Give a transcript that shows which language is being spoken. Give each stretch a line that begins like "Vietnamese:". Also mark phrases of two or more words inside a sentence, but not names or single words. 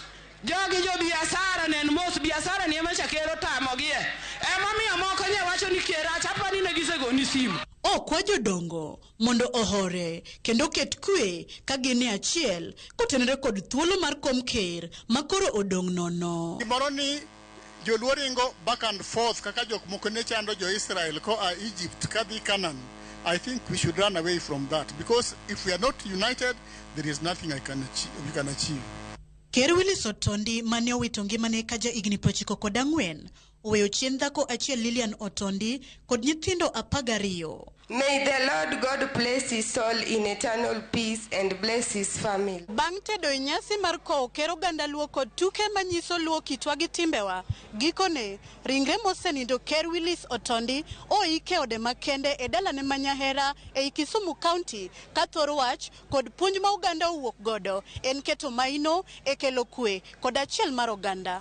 Luo (Kenya and Tanzania): Jogi jo biashara nen mos biashara ni ema chakero tamogie. Emomiyo moko nye wacho ni kera chapa ni ne gisegoni simu. Okwa jodongo mondo ohore kendo ket kwe ka gine achiel kotenore kod thuolo mar kom ker makoro odong' nono. Gimoro ni joluo ringo
English: back and forth
Luo (Kenya and Tanzania): kaka jok moko ne chando jo Israel ko a Egypt kadhi Canaan.
English: I think we should run away from that because if we are not united there is nothing we can achieve.
Luo (Kenya and Tanzania): Ker Willis Otondi mane owito ngimane ka ja higni 94 oweyo chien dhako achiel Lilian Otondi kod nyithindo 12.
English: May the Lord God bless his soul in eternal peace and bless his family.
Luo (Kenya and Tanzania): Bang' tedo nyasi mar kowo ker oganda Luo kod tuke manyiso Luo kitwa gi timbewa, gikone ringre mosenindo ker Willis Otondi oike ode makende e dalane ma Nyahera e Kisumu County ka thor wach kod puonj ma oganda owuok godo en keto maino e kelo kwe kod achiel mar oganda.